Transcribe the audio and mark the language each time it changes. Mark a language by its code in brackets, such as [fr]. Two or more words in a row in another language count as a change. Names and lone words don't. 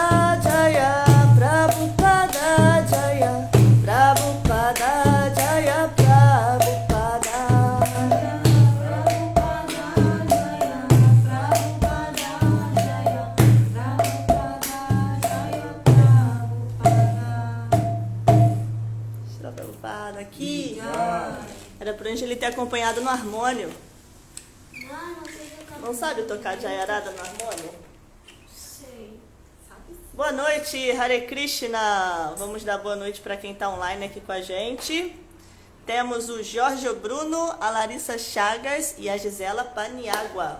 [sa] Jaya Prabhupada Jaya Prabhupada Jaya Prabhupada [pt] Shila Prabhupada aqui era pra gente ele ter acompanhado no harmônio. Não sabe tocar Jayarada no harmônio? Sei. Boa noite, [sa] Hare Krishna! [pt] Vamos dar boa noite para quem está online aqui com a gente. Temos o Jorge Bruno, a Larissa Chagas e a Gisela Paniagua.